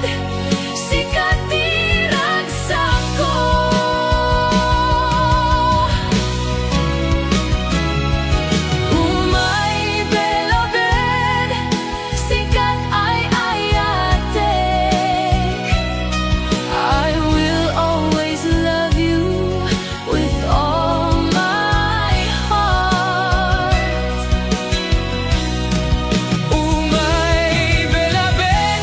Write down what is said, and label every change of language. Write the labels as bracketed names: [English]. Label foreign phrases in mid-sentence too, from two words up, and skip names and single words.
[Iloko] Sikat ti ragsak ko Umay belabed Sikat ay ayatek [English] I will always love you with all my heart [Iloko] Umay belabed